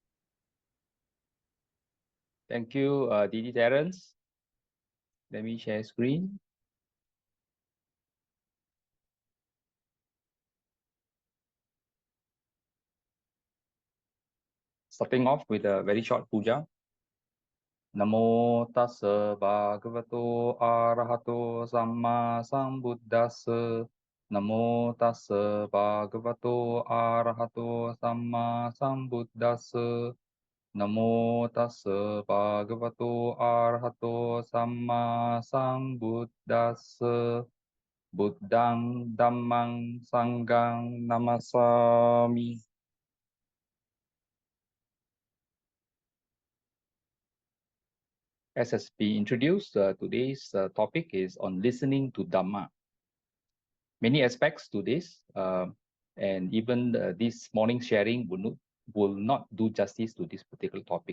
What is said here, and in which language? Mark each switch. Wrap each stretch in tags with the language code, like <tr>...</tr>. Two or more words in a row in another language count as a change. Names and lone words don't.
<en>Thank you, DD Terence. Let me share screen. Starting off with a very short puja.</en> <pi>Namo tassa bhagavato arahato samma sambuddhassa. Namo tassa bhagavato arahato samma sambuddhassa. Namo tassa bhagavato arahato samma sambuddhassa. Buddhang dhammang sanghang namasami.</pi> <en>As has been introduced, today's topic is on listening to Dhamma. Many aspects to this, and even this morning's sharing will not do justice to this particular topic.</en>